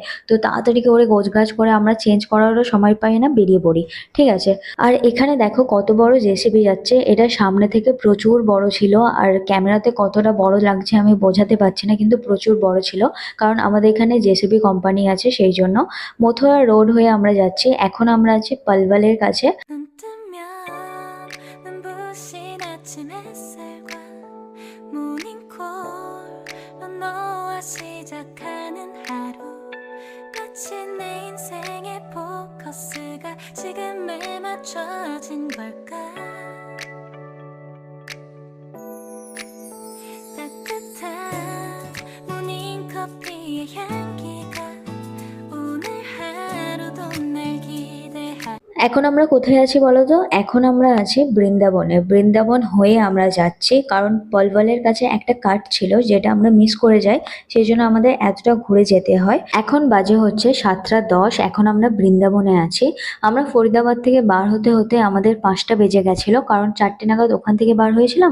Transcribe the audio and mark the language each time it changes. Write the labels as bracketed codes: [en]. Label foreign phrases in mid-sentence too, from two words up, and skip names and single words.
[bn] তো তাড়াতাড়ি করে গোছগাছ করে আমরা চেঞ্জ করারও সময় পাই না, বেরিয়ে পড়ি, ঠিক আছে। আর এখানে দেখো কত বড় জেসিবি যাচ্ছে, এটা সামনে থেকে প্রচুর বড় ছিল। আর ক্যামেরাতে কতটা বড় লাগছে আমি বোঝাতে পারছি না, কিন্তু প্রচুর বড় ছিল, কারণ আমাদের এখানে জেসিবি কোম্পানি আছে সেই জন্য। মথুরা রোড হয়ে আমরা যাচ্ছি। এখন আমরা আছি পলওয়ালের কাছে। [ko] 눈 뜨면 눈부신 아침 햇살과 모닝콜로 너와 시작하는 하루, 마치 내 인생의 포커스가 지금에 맞춰진 걸까. 따뜻한 모닝커피의 향기가 오늘 하루도 날 기대하. [bn] এখন আমরা কোথায় আছি বলো তো? এখন আমরা আছি বৃন্দাবনে। বৃন্দাবন হয়ে আমরা যাচ্ছি, কারণ পলওয়ালের কাছে একটা কাট ছিল যেটা আমরা মিস করে যাই, সেই জন্য আমাদের এতটা ঘুরে যেতে হয়। এখন বাজে হচ্ছে 7টা 10, এখন আমরা বৃন্দাবনে আছি। আমরা ফরিদাবাদ থেকে বার হতে হতে আমাদের 5টা বেজে গেছিল, কারণ 4টে নাগাদ ওখান থেকে বার হয়েছিলাম।